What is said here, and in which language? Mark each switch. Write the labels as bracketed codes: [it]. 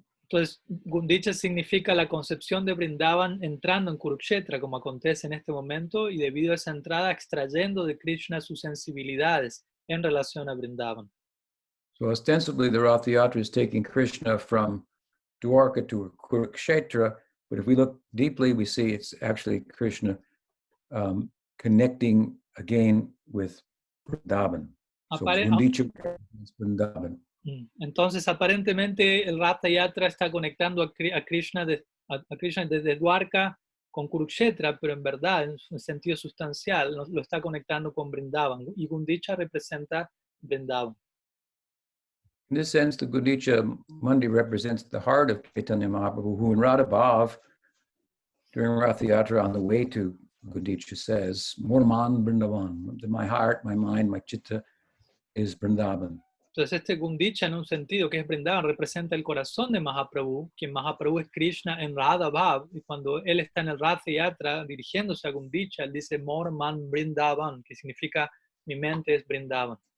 [es] Entonces, Gundicha significa la concepción de Vrindavan entrando en Kurukshetra, como acontece en este momento, y debido a esa entrada extrayendo de Krishna sus sensibilidades en relación a Vrindavan. [en] So ostensibly the Rath Yatra is taking Krishna from Dwarka to Kurukshetra, but if we look deeply, we see it's actually Krishna connecting again with Vrindavan. So Gundicha is Vrindavan. [es] Entonces, aparentemente, el Ratha Yatra está conectando a Krishna, a Krishna desde Dwarka con Kurukshetra, pero en verdad, en un sentido sustancial, lo está conectando con Vrindavan. Y Gundicha representa Vrindavan. [en] In this sense, the Gundicha Mandi represents the heart of Chaitanya Mahaprabhu, who in Radha Bhav, during Ratha Yatra on the way to Gundicha says, [bn] Morman Vrindavan, [en] my heart, my mind, my chitta is Vrindavan. [es] Entonces este Gundicha, en un sentido que es Vrindavan, representa el corazón de Mahaprabhu, quien Mahaprabhu es Krishna en Radha Bhav, y cuando él está en el Ratha Yatra dirigiéndose a Gundicha, él dice [bn] Mor Man Vrindavan, [es] que significa mi mente es Vrindavan.